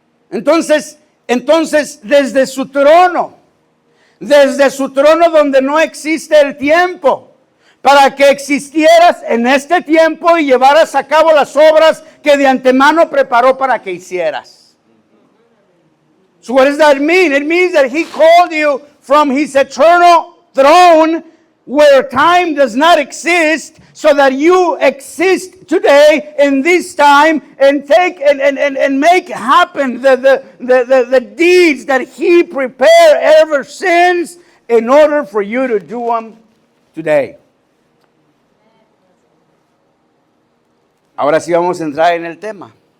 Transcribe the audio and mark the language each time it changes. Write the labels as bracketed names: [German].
[Spanish] Entonces, desde su trono donde no existe el tiempo, para que existieras en este tiempo y llevaras a cabo las obras que de antemano preparó para que hicieras. [English] So what does that mean? It means that He called you from His eternal throne where time does not exist, so that you exist today in this time and take and make happen the deeds that He prepared ever since in order for you to do them today. [Spanish] Ahora sí vamos a entrar en el tema.